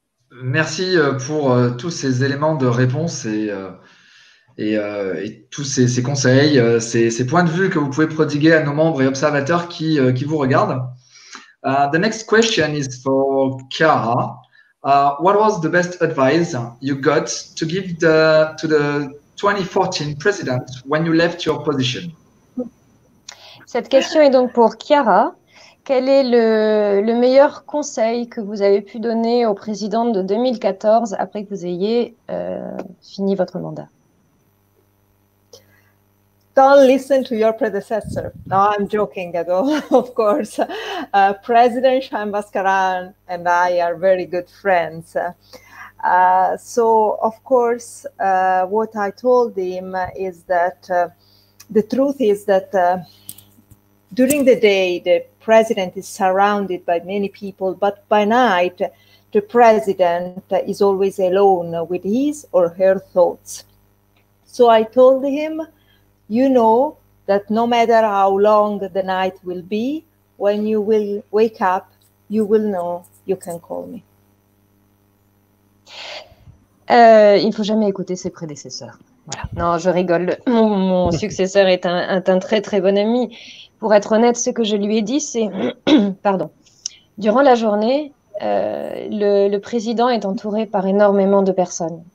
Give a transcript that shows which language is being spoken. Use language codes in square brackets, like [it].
[fr] Merci pour tous ces éléments de réponse et tous ces conseils, ces points de vue que vous pouvez prodiguer à nos membres et observateurs qui vous regardent. [en] The next question is for Chiara. What was the best advice you got to give to the 2014 president when you left your position? [fr] Cette question est donc pour Chiara. Quel est le meilleur conseil que vous avez pu donner au président de 2014 après que vous ayez fini votre mandat? [en] Don't listen to your predecessor. No, I'm joking at all, of course. President Shambhaskaran and I are very good friends. So, of course, what I told him is that the truth is that during the day, the president is surrounded by many people, but by night, the president is always alone with his or her thoughts. So I told him, you know that no matter how long the night will be, when you will wake up, you will know you can call me. [fr] Il ne faut jamais écouter ses prédécesseurs. Voilà. Non, je rigole. Mon successeur est un très très bon ami. Pour être honnête, ce que je lui ai dit, c'est, pardon, durant la journée, le président est entouré par énormément de personnes.